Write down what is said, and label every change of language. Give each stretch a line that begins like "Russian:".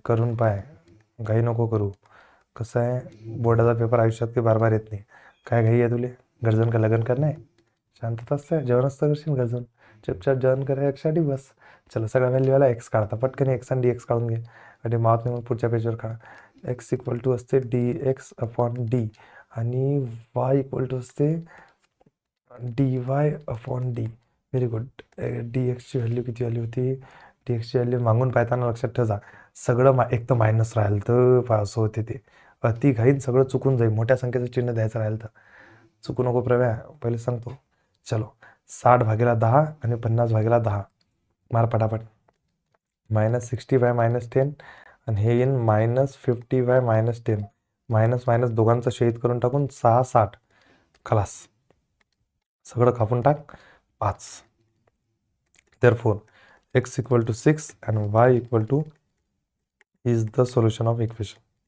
Marathi: करून पाय, घाई नको करू. कसं आहे बोर्डाचा पेपर आयुष्यात काही बार येत नाही. काय घाई आहे तुले, गर्जन का लगन करणार आहे, शांतता असते, जेवण असतं करशील गर्जन. चुपचाप जेवण करा एकसाठी बस. चला सगळ्या व्हॅल्यूवाला एक्स काढता पटकन. एक्स आणि DX काढून घे आणि मात नाही पुढच्या पेजवर काढा. x = असते dx/d आणि y = असते dy/d.
English: Very good.
Marathi: DXची व्हॅल्यू किती आली होती, DXची व्हॅल्यू मागून पाहताना लक्षात ठेवा. सगळं एक तर मायनस राहिलं तर असं होते ते. अति घाईन सगळं चुकून जाईल. मोठ्या संख्येचं चिन्ह द्यायचं राहिलं तर चुकू नको प्रव्या, पहिले सांगतो. चलो 60/10 आणि 50/10 मार पटापट. -60/-10 आणि हे येईन -50/-10. मायनस दोघांचं शहीद करून टाकून 6 60 खलास. सगळं कापून टाक 5.
English: Therefore x = 6 and y is the solution of equation.